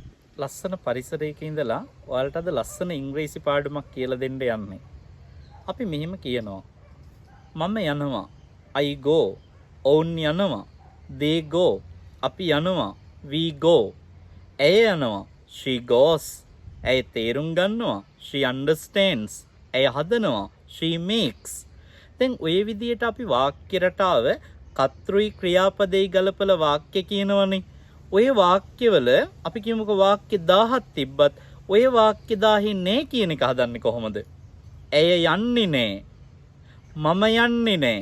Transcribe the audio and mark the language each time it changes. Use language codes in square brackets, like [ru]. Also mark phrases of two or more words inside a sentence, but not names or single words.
[si] ලස්සන පරිසරයක ඉඳලා ඔයාලට අද ලස්සන ඉංග්‍රීසි පාඩමක් කියලා දෙන්න යන්නේ. අපි මෙහෙම කියනවා. මම යනවා. [en] I go. [si] ඔවුන් යනවා. [en] they go. [si] අපි යනවා. [en] we go. [si] ඇය යනවා. [en] she goes. [si] ඇය තේරුම් ගන්නවා. [en] she understands. [si] ඇය හදනවා. [en] she makes. [si] දැන් ඔය විදිහට අපි වාක්‍ය රටාව කර්තෘයි ක්‍රියාපදේ ගලපලා වාක්‍ය කියනවනේ. ඔය වාක්‍යවල අපි කියමුකෝ වාක්‍ය 1000ක් තිබ්බත් ඔය වාක්‍ය 1000 නේ කියන එක හදන්නේ කොහොමද? ඇය යන්නේ නෑ. මම යන්නේ නෑ.